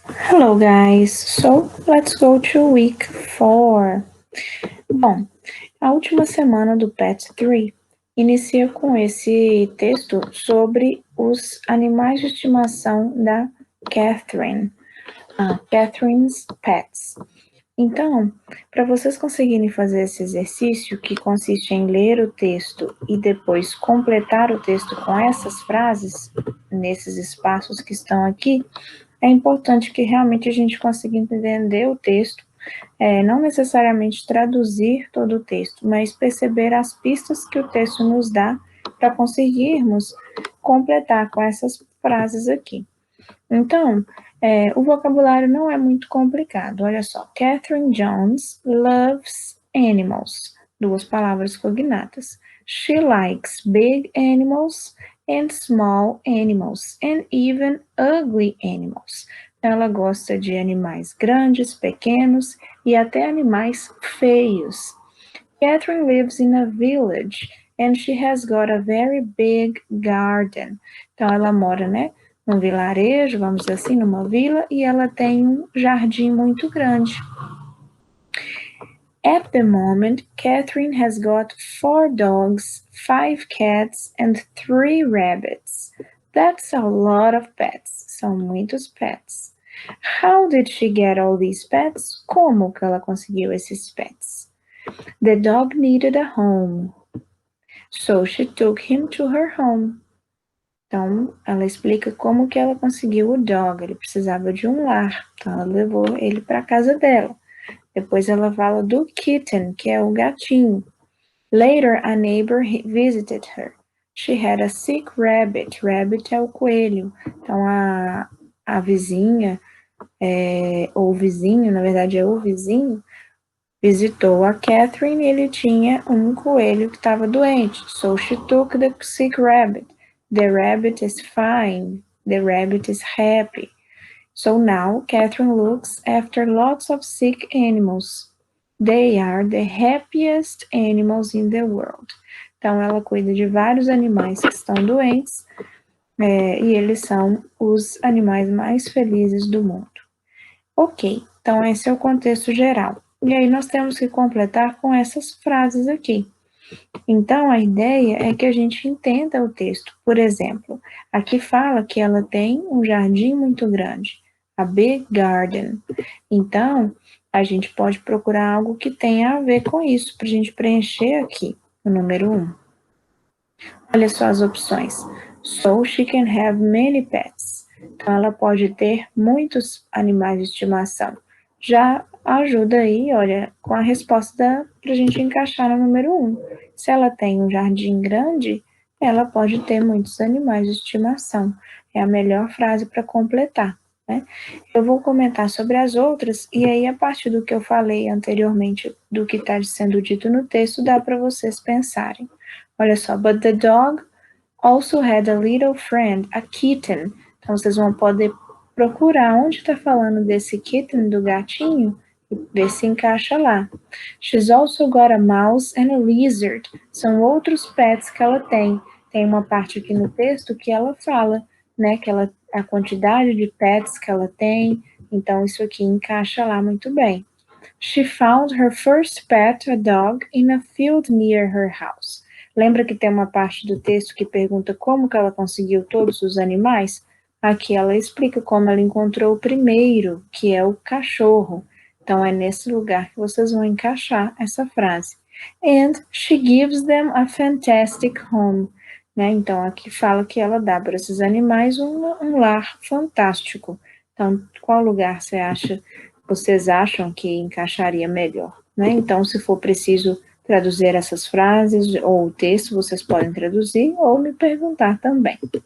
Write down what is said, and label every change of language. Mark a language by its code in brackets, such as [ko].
[en] Hello guys, so let's go to week 4. [pt] Bom, a última semana do PET 3 inicia com esse texto sobre os animais de estimação da Catherine, Catherine's Pets. Então, para vocês conseguirem fazer esse exercício, que consiste em ler o texto e depois completar o texto com essas frases, nesses espaços que estão aqui, é importante que realmente a gente consiga entender o texto, não necessariamente traduzir todo o texto, mas perceber as pistas que o texto nos dá para conseguirmos completar com essas frases aqui. Então, o vocabulário não é muito complicado. Olha só, [en] Catherine Jones loves animals. [pt] Duas palavras cognatas. [en] She likes big animals and small animals, and even ugly animals. [pt] Ela gosta de animais grandes, pequenos e até animais feios. [en] Catherine lives in a village and she has got a very big garden. [pt] Então, ela mora, num vilarejo, vamos dizer assim, numa vila, e ela tem um jardim muito grande. [en] At the moment, Catherine has got 4 dogs, 5 cats, and 3 rabbits. That's a lot of pets. [pt] São muitos pets. [en] How did she get all these pets? [pt] Como que ela conseguiu esses pets? [en] The dog needed a home, so she took him to her home. [pt] Então, ela explica como que ela conseguiu o dog. Ele precisava de um lar, então ela levou ele para a casa dela. Depois ela fala do kitten, que é o gatinho. [en] Later, a neighbor visited her. She had a sick rabbit. Rabbit [pt] é o coelho. Então, a vizinha, ou o vizinho, na verdade é o vizinho, visitou a Catherine e ele tinha um coelho que estava doente. [en] So she took the sick rabbit. The rabbit is fine. The rabbit is happy. So now Catherine looks after lots of sick animals. They are the happiest animals in the world. [pt] Então ela cuida de vários animais que estão doentes, e eles são os animais mais felizes do mundo. Ok, então esse é o contexto geral. E aí nós temos que completar com essas frases aqui. Então, a ideia é que a gente entenda o texto. Por exemplo, aqui fala que ela tem um jardim muito grande, [en] a big garden. [pt] Então, a gente pode procurar algo que tenha a ver com isso, para a gente preencher aqui, o número 1. Olha só as opções. [en] So she can have many pets. [pt] Então, ela pode ter muitos animais de estimação. Já ajuda aí, olha, com a resposta para a gente encaixar no número 1. Se ela tem um jardim grande, ela pode ter muitos animais de estimação. É a melhor frase para completar, né? Eu vou comentar sobre as outras, e aí, a partir do que eu falei anteriormente, do que está sendo dito no texto, dá para vocês pensarem. Olha só, [en] but the dog also had a little friend, a kitten. [pt] Então, vocês vão poder procurar onde está falando desse kitten, do gatinho, e ver se encaixa lá. [en] She's also got a mouse and a lizard. [pt] São outros pets que ela tem. Tem uma parte aqui no texto que ela fala, que a quantidade de pets que ela tem. Então, isso aqui encaixa lá muito bem. [en] She found her first pet, a dog, in a field near her house. [pt] Lembra que tem uma parte do texto que pergunta como que ela conseguiu todos os animais? Aqui ela explica como ela encontrou o primeiro, que é o cachorro. Então, é nesse lugar que vocês vão encaixar essa frase. [en] And she gives them a fantastic home. [pt] Então, aqui fala que ela dá para esses animais um lar fantástico. Então, qual lugar vocês acham que encaixaria melhor? Então, se for preciso traduzir essas frases ou o texto, vocês podem traduzir ou me perguntar também.